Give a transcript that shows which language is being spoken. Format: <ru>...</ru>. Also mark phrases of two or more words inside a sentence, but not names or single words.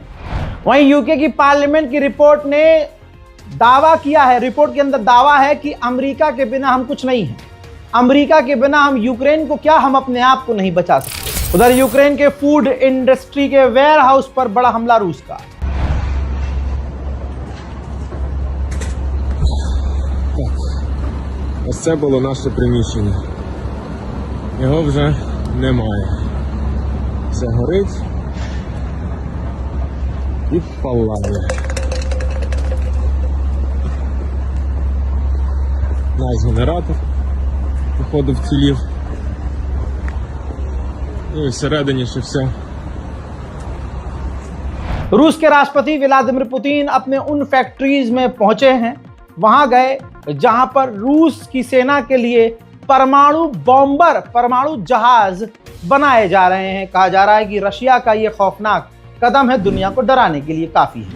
<hi>वहीं यूके की पार्लियामेंट की रिपोर्ट ने दावा किया है, रिपोर्ट के अंदर दावा है कि अमेरिका के बिना हम कुछ नहीं हैं, अमेरिका के बिना हम यूक्रेन को क्या, हम अपने आप को नहीं बचा सकते। उधर यूक्रेन के</hi> <en>food industry</en> <hi>के</hi> <en>warehouse</en> <hi>पर बड़ा हमला रूस का।</hi> <uk>Ось це було наше приміщення. Його вже немає. Все горить і палає. Наш генератор, походу, вцілів. Ну і всередині ще все.</uk> <hi>रूस के राष्ट्रपति व्लादिमीर पुतिन अपने उन फैक्ट्रीज में पहुंचे हैं, वहां गए जहां पर रूस की सेना के लिए परमाणु बॉम्बर, परमाणु जहाज बनाए जा रहे हैं। कहा जा रहा है कि रशिया का यह खौफनाक कदम है, दुनिया को डराने के लिए काफी है।</hi>